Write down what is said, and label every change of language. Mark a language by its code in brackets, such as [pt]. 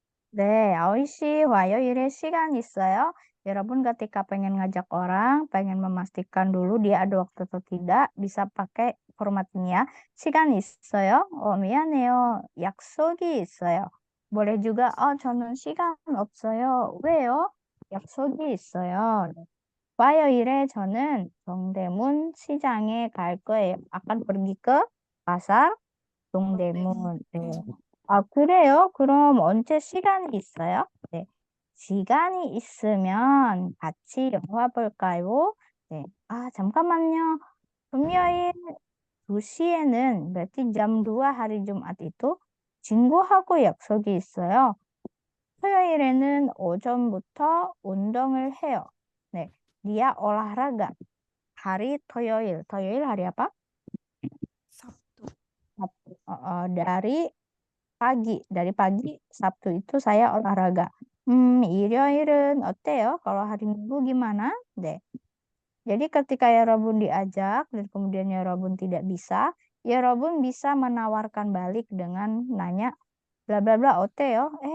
[ko] 네, 아오이씨 화요일에 시간 있어요? [id] Yarabbun ketika pengen ngajak orang, pengen memastikan dulu dia ada waktu atau tidak, bisa pakai format ini ya. [ko] 시간 있어요? 미안해요. 약속이 있어요. [id] boleh juga, [ko] 저는 시간 없어요. 왜요? 약속이 있어요. 화요일에 저는 동대문 시장에 갈 거예요. [id] akan pergi ke pasar 동대문. [ko] 네. 그래요? 그럼 언제 시간이 있어요? 네. 시간이 있으면 같이 영화 볼까요? 네. 잠깐만요. 금요일 2시에는 [id] berarti jam 2 hari Jumat itu [ko] 친구하고 약속이 있어요. 토요일에는 오전부터 운동을 해요. [id] 네, dia olahraga. Hari 토요일. 토요일 hari apa? Sabtu. Sabtu. Dari pagi Sabtu itu saya olahraga. [ko] 일요일은 어때요? [id] Kalau hari Minggu gimana? 네. Jadi ketika 여러분 diajak dan kemudian 여러분 tidak bisa, 여러분 bisa menawarkan balik dengan nanya bla bla bla 어때요?